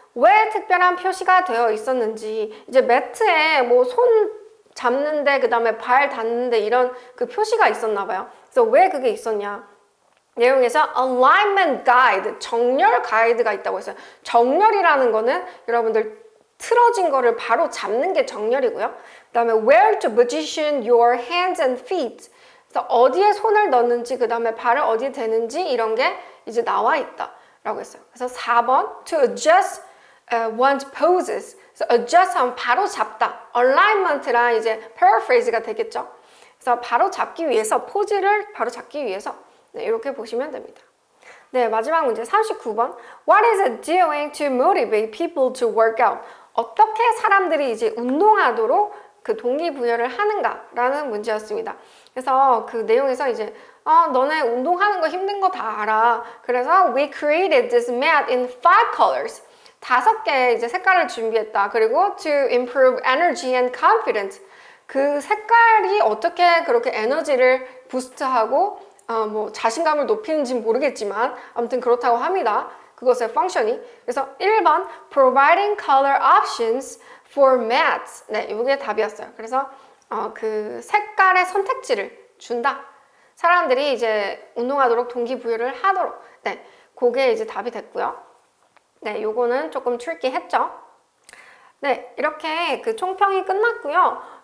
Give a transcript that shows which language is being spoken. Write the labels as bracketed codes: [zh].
[ko] 왜 특별한 표시가 되어 있었는지. 이제 매트에 뭐 손 잡는데 그 다음에 발 닿는데 이런 그 표시가 있었나 봐요. 그래서 왜 그게 있었냐. 내용에서 alignment guide, 정렬 가이드가 있다고 했어요. 정렬이라는 거는 여러분들 틀어진 거를 바로 잡는 게 정렬이고요. 그 다음에 [en] where to position your hands and feet. [ko] 그래서 어디에 손을 넣는지 그 다음에 발을 어디에 대는지 이런 게 이제 나와 있다. 라고 했어요. 그래서 4번 [en] to adjust one's poses. [ko] 그래서 adjust 하면 바로 잡다. alignment랑 이제 paraphrase가 되겠죠. 그래서 바로 잡기 위해서 포즈를 바로 잡기 위해서 네, 이렇게 보시면 됩니다. 네, 마지막 문제 39번. [en] What is it doing to motivate people to work out? [ko] 어떻게 사람들이 이제 운동하도록 그 동기부여를 하는가라는 문제였습니다. 그래서 그 내용에서 이제 너네 운동하는 거 힘든 거 다 알아. 그래서 [en] we created this mat in 5 colors. [ko] 5개 이제 색깔을 준비했다. 그리고 [en] to improve energy and confidence. [ko] 그 색깔이 어떻게 그렇게 에너지를 부스트하고 뭐 자신감을 높이는지 모르겠지만 아무튼 그렇다고 합니다. 그것의 펑션이. 그래서 1번 [en] providing color options for mats. [ko] 네, 이게 답이었어요. 그래서 그 색깔의 선택지를 준다. 사람들이 이제 운동하도록 동기부여를 하도록. 네, 그게 이제 답이 됐고요. 네, 요거는 조금 트리키했죠. 네, 이렇게 그 총평이 끝났고요.